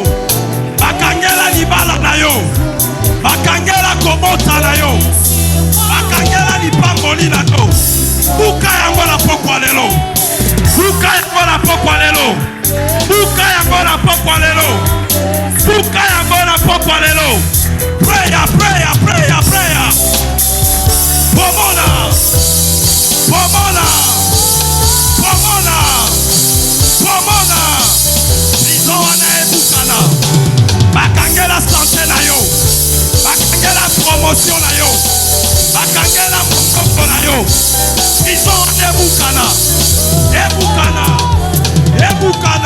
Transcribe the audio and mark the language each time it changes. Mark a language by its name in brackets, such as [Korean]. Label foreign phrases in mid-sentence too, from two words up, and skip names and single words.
[Lingala] Bakangela libala na yo. Bakangela komota na yo. Bakangela lipamboli na yo. Buka yango na pokwa lelo. Buka yango na pokwa lelo. Buka yango na pokwa lelo. Buka yango na pokwa lelo. [English] Prayer, prayer, prayer, prayer. [Lingala] Pomona. Pomona. Pomona. Pomona. Prison wana ebukana. Bakangela santé na yo. Bakangela promotion na yo. Bakangela mokoko na yo. Prison ebukana. Ebukana. Ebukana.